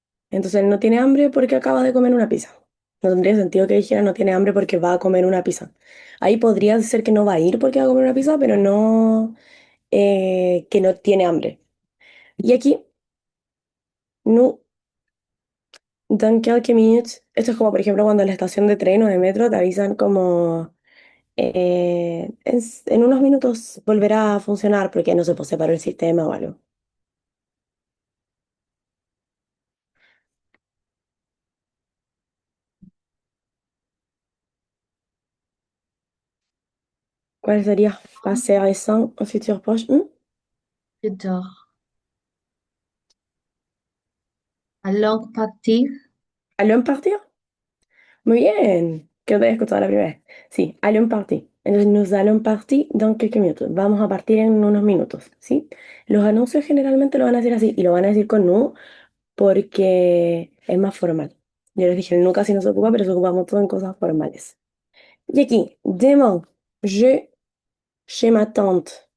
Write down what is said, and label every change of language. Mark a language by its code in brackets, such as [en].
[es] Entonces él no tiene hambre porque acaba de comer una pizza. No tendría sentido que dijera no tiene hambre porque va a comer una pizza. Ahí podría ser que no va a ir porque va a comer una pizza, pero no que no tiene hambre. Y aquí, no, [fr] dans quelques minutes. [es] Esto es como, por ejemplo, cuando en la estación de tren o de metro te avisan como en unos minutos volverá a funcionar porque no se puede separar el sistema o algo. ¿Cuál sería? [fr] Passé récent o futur proche. Je dors. À longue partie, ¿Allons partir? [es] Muy bien, que te he escuchado la primera vez. Sí, [fr] allons partir. Entonces, nous allons partir dans quelques minutes. [es] Vamos a partir en unos minutos, ¿sí? Los anuncios generalmente lo van a decir así y lo van a decir con nous porque es más formal. Yo les dije, el nous casi no se ocupa, pero se ocupa mucho en cosas formales. Y aquí, [fr] demain, je chez ma tante.